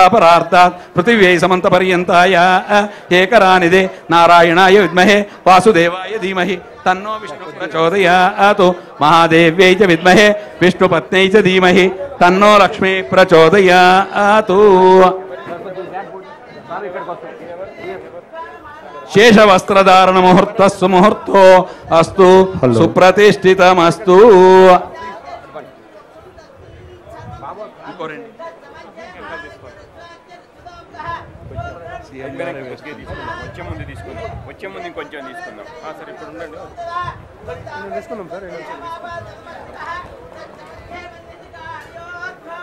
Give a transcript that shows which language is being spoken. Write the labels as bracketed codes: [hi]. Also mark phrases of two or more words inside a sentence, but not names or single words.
[sa] परार्तात् पृथिव्यै समन्तपर्यन्ताय एकरानिधे नारायणाय विद्महे वासुदेवाय धीमहि तन्नो विष्णुः प्रचोदयात् महादेव्यै च विद्महे विष्णुपत्न्यै च धीमहि तन्नो लक्ष्मी प्रचोदयात् शेषवस्त्रधारण मुहूर्तः सुमुहूर्तो अस्तु सुप्रतिष्ठितमस्तु [te] వచ్చే ముందు ఇంకొంచెం తీసుకుందాం సార్ ఇప్పుడు ఉండండి తీసుకున్నాం సార్